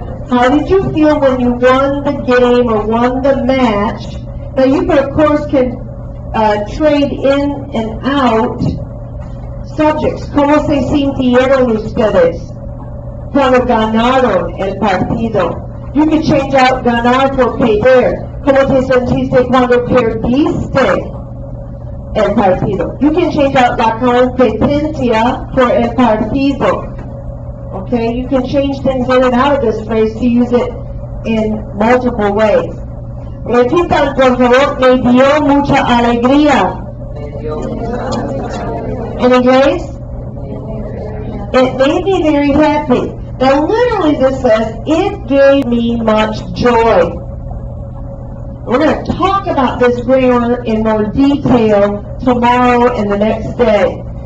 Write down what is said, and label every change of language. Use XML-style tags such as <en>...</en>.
<en>How did you feel when you won the game or won the match? Now you of course can trade in and out subjects.</en> <es>¿Cómo se sintieron ustedes cuando ganaron el partido?</es> <en>You can change out</en> <es>ganar por perder. ¿Cómo te sentiste cuando perdiste el partido?</es> <en>You can change out</en> <es>la competencia por el partido.</es> <en>Okay, you can change things in and out of this phrase to use it in multiple ways.</en> <es>Repitan, por favor, me dio mucha alegría. Me dio mucha alegría.</es> <en>In English, it made me very happy. Now, literally, this says, it gave me much joy. We're going to talk about this grammar in more detail tomorrow and the next day.</en>